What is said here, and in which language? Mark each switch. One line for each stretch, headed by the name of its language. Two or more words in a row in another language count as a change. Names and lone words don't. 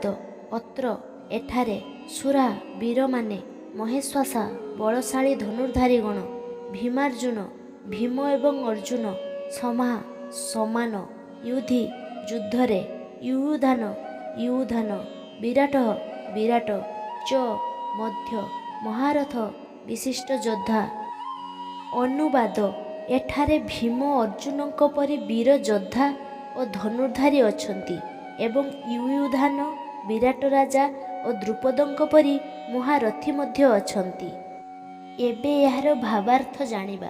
Odia: ଅତ୍ର ଏଠାରେ ଶୂରା ବୀର ମାନେ ମହେଷ୍ୱାସା ବଳଶାଳୀ ଧନୁର୍ଧାରୀ ଗଣ ଭୀମାର୍ଜୁନ ଭୀମ ଏବଂ ଅର୍ଜୁନ ସମା ସମାନ ଯୁଧି ଯୁଦ୍ଧରେ ଯୁଯୁଧାନ ଯୁଯୁଧାନ ବିରାଟ ବିରାଟ ଚ ମଧ୍ୟ ମହାରଥ ବିଶିଷ୍ଟ ଯୋଦ୍ଧା। अनुवाद। ଏଠାରେ ଭୀମ ଅର୍ଜୁନ ପରି ବୀର ଯୋଦ୍ଧା ଔର ଧନୁର୍ଧାରୀ ଅଛନ୍ତି ଏବଂ ଯୁଯୁଧାନ ବିରାଟ ରାଜା ଔର ଦ୍ରୁପଦଙ୍କ ପରି ମହାରଥୀ ମଧ୍ୟ ଅଛନ୍ତି। ଏବେ ଯାର ଭାବାର୍ଥ ଜାଣିବା।